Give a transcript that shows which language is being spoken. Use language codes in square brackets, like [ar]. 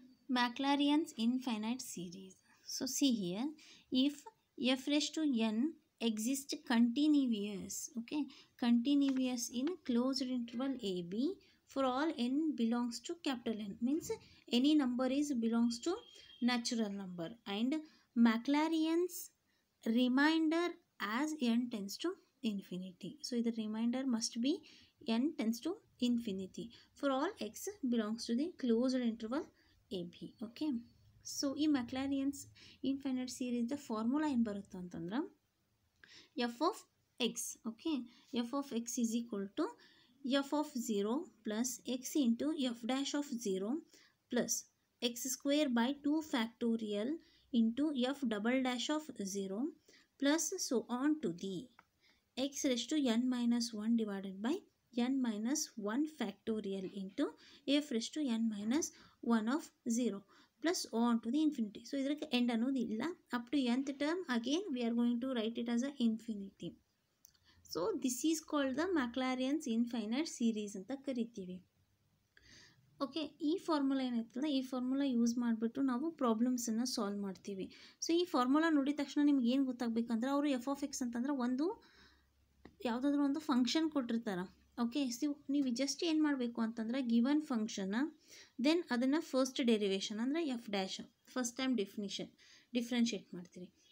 [en] Maclaurin's infinite series. So see here, if f raised to n exists continuous, okay, continuous in closed interval ab for all n belongs to capital N, means any number is belongs to natural number, and Maclaurin's remainder as n tends to infinity. So the remainder must be n tends to infinity for all x belongs to the closed interval ab. [kn] Okay, so ಈ ಮ್ಯಾಕ್ಲಾರಿಯನ್ಸ್ infinite ಸೀರೀಸ್ದ formula ಏನು ಬರುತ್ತೆ ಅಂತಂದ್ರೆ f of x. [en] Okay, f of x is equal to f of 0 plus x into f dash of 0 plus x square by 2 factorial into f double dash of 0 plus so on to the x raised to n minus 1 divided by n minus 1 factorial into f raised to n minus 1 of 0 plus on to the infinity. [kn] So ಇದಕ್ಕೆ end ಅನ್ನೋದಿಲ್ಲ. [en] Up to nth term again we are going to write it as a infinity. So this is called the Maclaurin's infinite series [kn] ಅಂತ ಕರಿತೀವಿ. Okay, ಈ formula ಏನಾಯ್ತಲ್ಲ, ಈ formula use ಮಾಡಿಬಿಟ್ಟು ನಾವು ಪ್ರಾಬ್ಲಮ್ಸನ್ನು solve ಮಾಡ್ತೀವಿ. So ಈ ಫಾರ್ಮುಲಾ ನೋಡಿದ ತಕ್ಷಣ ನಿಮ್ಗೆ ಏನು ಗೊತ್ತಾಗಬೇಕಂದ್ರೆ ಅವರು ಎಫ್ ಆಫ್ ಎಕ್ಸ್ ಅಂತಂದ್ರೆ ಒಂದು ಯಾವುದಾದ್ರೂ ಒಂದು ಫಂಕ್ಷನ್ ಕೊಟ್ಟಿರ್ತಾರೆ. ಓಕೆ, ಸೊ ನೀವು ಜಸ್ಟ್ ಏನು ಮಾಡಬೇಕು ಅಂತಂದ್ರೆ ಗಿವನ್ ಫಂಕ್ಷನ್ನ ದೆನ್ ಅದನ್ನು ಫಸ್ಟ್ ಡೆರಿವೇಷನ್ ಅಂದರೆ F dash first time differentiate ಮಾಡ್ತೀರಿ.